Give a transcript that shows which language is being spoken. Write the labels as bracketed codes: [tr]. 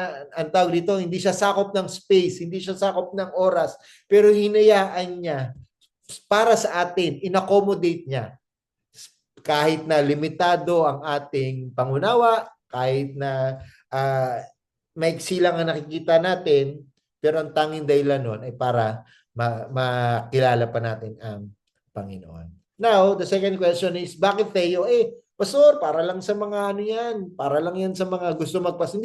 [tl] ang tawag dito, hindi siya sakop ng space, hindi siya sakop ng oras, pero hinayaan niya para sa atin, inaccommodate niya kahit na limitado ang ating pangunawa, kahit na maiksi lang ang nakikita natin, pero ang tanging dahilan nun ay para makilala pa natin ang Panginoon. [en] Now, the second question is, [tl] bakit [en] Theo? [tl] Pastor, para lang sa mga ano yan, para lang yan sa mga gusto magpastor.